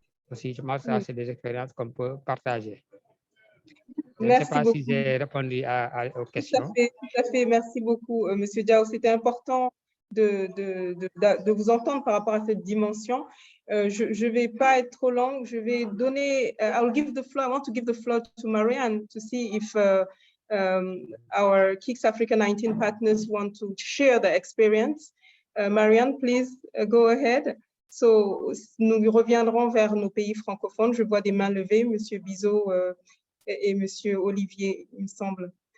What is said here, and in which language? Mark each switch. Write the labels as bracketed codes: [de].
[fr] Aussi, je pense que ça, c'est des expériences qu'on peut partager. Je ne sais pas si j'ai répondu aux questions. Tout à fait. Merci beaucoup, Monsieur Diao. C'était important de vous entendre par rapport à cette dimension. Je ne vais pas être trop longue. Je vais donner, [en] I want to give the floor to Marianne to see if our KICS Africa 19 partners want to share their experience. Marianne, please go ahead. [fr] So, nous reviendrons vers nos pays francophones. Je vois des mains levées, Monsieur Bizot et Monsieur Olivier, il me semble.